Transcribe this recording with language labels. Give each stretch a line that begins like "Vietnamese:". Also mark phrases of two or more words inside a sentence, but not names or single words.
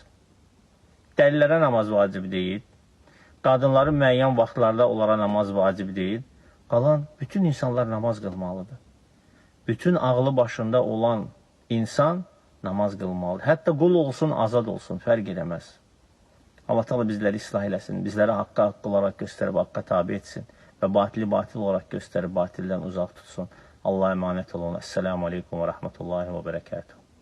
Azerbaijani: Dəlilərə namaz vacib deyil, qadınların müəyyən vaxtlarda onlara namaz vacib deyil, qalan bütün insanlar namaz qılmalıdır. Bütün ağlı başında olan insan namaz qılmalıdır. Hətta qul olsun, azad olsun, fərq eləməz. Allah Teala bizləri islah eləsin, bizləri haqqa haqq olaraq göstərib, haqqa tabi etsin və batili batil olaraq göstərib, batildən uzaq tutsun.
Turkish: Allah'a emanet olun.
Arabic: السلام عليكم ورحمة الله وبركاته.